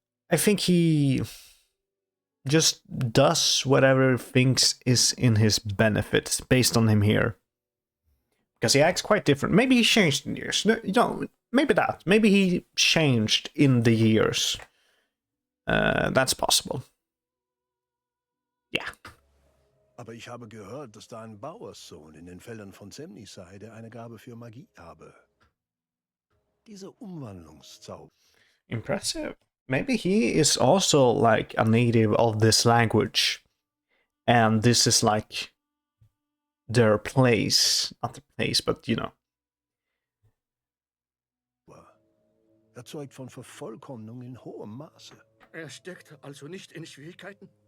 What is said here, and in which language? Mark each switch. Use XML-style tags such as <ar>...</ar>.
<en>I think he just does whatever he thinks is in his benefit based on him here. Because he acts quite different. Maybe he changed in years. No, maybe that. Maybe he changed in the years. That's possible. Yeah.</en> <de>Aber ich habe gehört, dass da ein Bauerssohn in den Feldern von Semni sei, der eine Gabe für Magie habe. Diese Umwandlungszauber.</de> <en>Impressive. Maybe he is also like a native of this language. And this is like their place. Not the place, but you know.</en> <de>Erzeugt von Vervollkommnung in hohem Maße. Er steckt also nicht in Schwierigkeiten?</de>